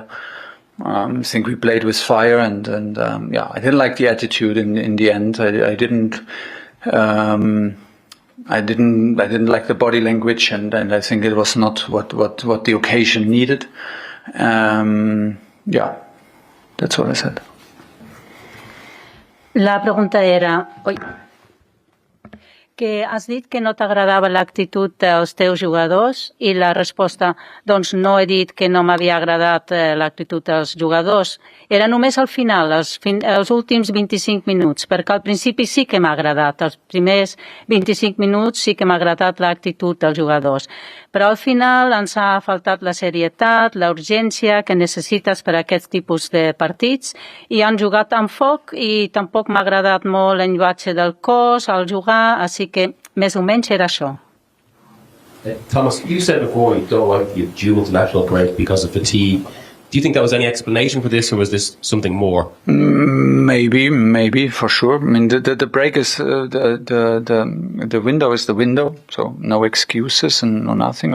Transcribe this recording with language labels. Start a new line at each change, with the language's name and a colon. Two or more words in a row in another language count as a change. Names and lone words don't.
English: I think we played with fire and I didn't like the attitude in the end. I didn't like the body language and I think it was not what the occasion needed. That's what I said.
Catalan: La pregunta era, que has dit que no t'agradava l'actitud dels teus jugadors i la resposta, doncs no he dit que no m'havia agradat l'actitud dels jugadors. Era només al final, els últims 25 minuts, perquè al principi sí que m'ha agradat. Els primers 25 minuts sí que m'ha agradat l'actitud dels jugadors. Però al final ens ha faltat la serietat, la urgència que necessites per a aquest tipus de partits i han jugat amb foc i tampoc m'ha agradat molt el llenguatge del cos al jugar, així que més o menys era això.
English: Thomas, you said before you don't like the dual international break because of fatigue. Do you think that was any explanation for this, or was this something more? Maybe for sure. I mean, the break is the window is the window, so no excuses and no nothing.